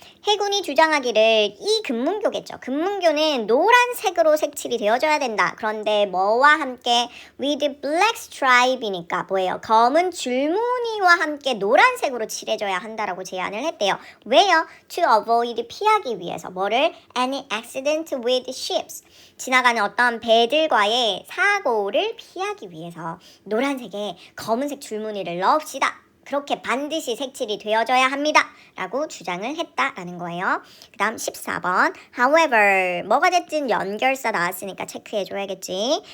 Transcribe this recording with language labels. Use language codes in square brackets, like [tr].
[ko] 해군이 주장하기를 이 금문교겠죠. 금문교는 노란색으로 색칠이 되어져야 된다. 그런데 뭐와 함께 with black stripe 이니까 뭐예요? 검은 줄무늬와 함께 노란색으로 칠해져야 한다라고 제안을 했대요. 왜요? [en] To avoid 피하기 위해서. [ko] 뭐를? [en] Any accident with ships. [ko] 지나가는 어떤 배들과의 사고를 피하기 위해서 노란색에 검은색 줄무늬를 넣읍시다. 그렇게 반드시 색칠이 되어져야 합니다. 라고 주장을 했다라는 거예요. 그 다음 14번. However, 뭐가 됐든 연결사 나왔으니까 체크해줘야겠지.